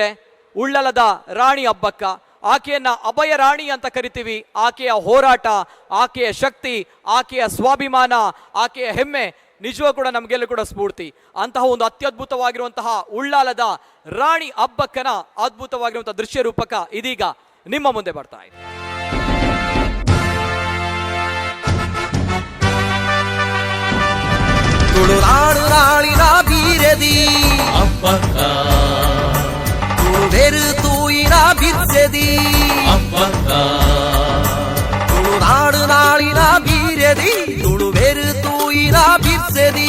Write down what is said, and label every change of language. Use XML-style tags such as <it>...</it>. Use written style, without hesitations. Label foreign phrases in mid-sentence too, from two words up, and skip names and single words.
<kn>ಉಳ್ಳಲದ ರಾಣಿ ಅಬ್ಬಕ್ಕ, ಆಕೆಯನ್ನ ಅಭಯ ರಾಣಿ ಅಂತ ಕರಿತೀವಿ. ಆಕೆಯ ಹೋರಾಟ, ಆಕೆಯ ಶಕ್ತಿ, ಆಕೆಯ ಸ್ವಾಭಿಮಾನ, ಆಕೆಯ ಹೆಮ್ಮೆ ನಿಜವೂ ಕೂಡ ನಮಗೆಲ್ಲ ಕೂಡ ಸ್ಫೂರ್ತಿ. ಅಂತಹ ಒಂದು ಅತ್ಯದ್ಭುತವಾಗಿರುವಂತಹ ಉಳ್ಳಾಲದ ರಾಣಿ ಅಬ್ಬಕ್ಕನ ಅದ್ಭುತವಾಗಿರುವಂತಹ ದೃಶ್ಯ ರೂಪಕ ಇದೀಗ ನಿಮ್ಮ ಮುಂದೆ ಬರ್ತಾ ಇದೆ.</kn> <tcy>ತುಳುನಾಡು ನಾಳಿನ ಬೀರದಿ ಅಬ್ಬಕ್ಕ, ತುಳುವೆರು ತೂಯಿನ ಬಿರ್ಸದಿ ಅಬ್ಬಕ್ಕ, ತುಳುನಾಡು ನಾಳಿನ ಬೀರದಿ ತುಳುವೆರು ತೂಯಿನ ಬಿರ್ಸದಿ.</tcy>